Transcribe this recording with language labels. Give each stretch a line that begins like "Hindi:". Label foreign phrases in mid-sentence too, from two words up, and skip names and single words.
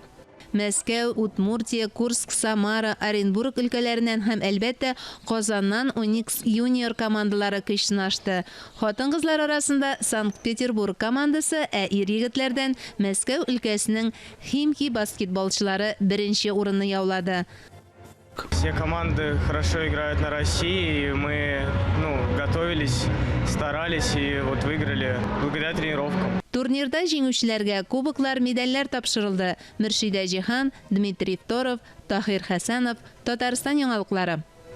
Tatar: Мәскәү, Удмуртия, Курск, Самара, Оренбург өлкәләреннән һәм әлбәттә Казаннан Уникс юниор командалары көч сынашты. Хатын-кызлар арасында Санкт-Петербург командасы, ә ир-егетләрдән Мәскәү өлкәсенең Химки баскетболчылары беренче урынны яулады.
Russian: Все команды хорошо играют на России, и мы готовились, старались и вот выиграли благодаря тренировкам.
Tatar: Турнирда җиңүчеләргә кубоклар, медальләр тапшырылды. Мөршидә Җиһан, Дмитрий Торов, Тахир Хәсәнов, Татарстан яңалыклары.